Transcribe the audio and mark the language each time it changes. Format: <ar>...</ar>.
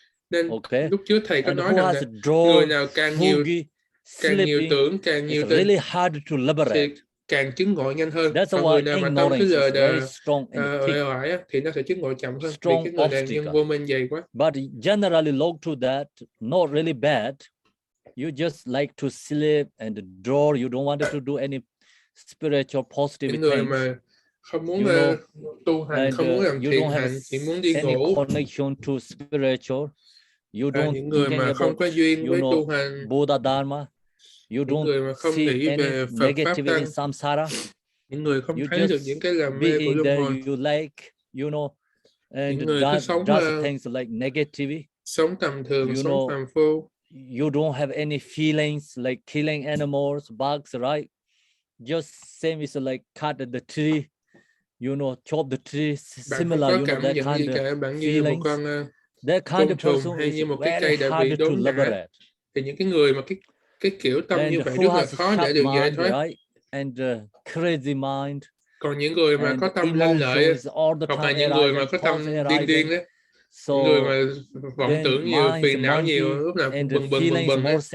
<vi>Nên lúc trước thầy có nói rằng là người nào càng nhiều tưởng, càng nhiều tình thì càng chứng ngộ nhanh hơn. Còn người nào mà tâm cứ lờ đờ uể oải thì nó sẽ chứng ngộ chậm hơn. Vì cái người này nhân vô minh dày quá.</vi> <en>But generally look to that, not really bad. You just like to sleep and draw. You don't want to do any spiritual positive things.</en> <vi>Những người mà không muốn tu hành, không muốn làm thiện hành, chỉ muốn đi ngủ.</vi> <en>Connection to spiritual. You don't</en> <vi>những người mà không có duyên với tu hành.</vi> <en>Buddha Dharma. You don't see any negativity in samsara.</en> <vi>Những người không thấy được những cái làm mê của luân hồi.</vi> <en>You like, and does things like negativity.</en> <vi>Sống tầm thường, sống phàm phu.</vi> <en>You don't have any feelings like killing animals, bugs, right? Just same is like cut the tree, chop the tree, similar, that kind of feelings. That kind of person is very hard to liberate.</en> <vi>Thì những cái người mà cái kiểu tâm như vậy rất là khó để được giải thoát.</vi> <en>Right? And crazy mind.</en> <vi>Còn những người mà có tâm lanh lợi, hoặc là những người mà có tâm điên đấy, người mà vọng tưởng nhiều, phiền não nhiều, lúc nào cũng bừng ấy.</vi>